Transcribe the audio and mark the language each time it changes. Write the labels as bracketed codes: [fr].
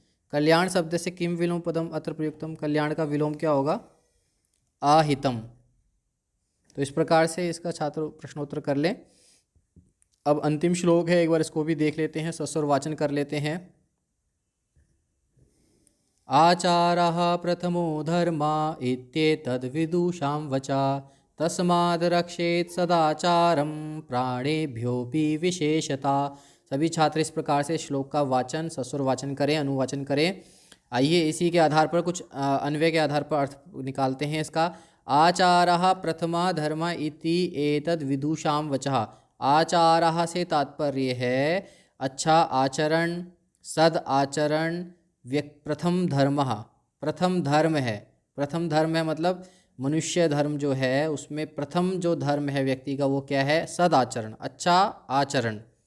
[hi] कल्याण शब्द से [sa] किम विलोम पदम अत्र प्रयुक्तम, [hi] कल्याण का विलोम क्या होगा, अहितम। तो इस प्रकार से इसका छात्र प्रश्नोत्तर कर लें। अब अंतिम श्लोक है, एक बार इसको भी देख लेते हैं, सस्वर वाचन कर लेते हैं। [sa] आचारः प्रथमो धर्मा इत्येतद् विदुषां वचा तस्माद् रक्षेत् सदाचारं प्राणेभ्योऽपि विशेषता। [hi] सभी छात्र इस प्रकार से श्लोक का वाचन, सस्वर वाचन करें, अनुवाचन करें। आइए इसी के आधार पर कुछ अन्वय के आधार पर अर्थ निकालते हैं इसका। [sa] आचारः प्रथमा धर्म इति एतद् विदुषां वचः, [hi] आचारः से तात्पर्य है अच्छा आचरण, सद आचरण, प्रथम धर्म, प्रथम धर्म है, प्रथम धर्म है मतलब मनुष्य धर्म जो है उसमें प्रथम जो धर्म है व्यक्ति का वो क्या है, सदाचरण, अच्छा आचरण।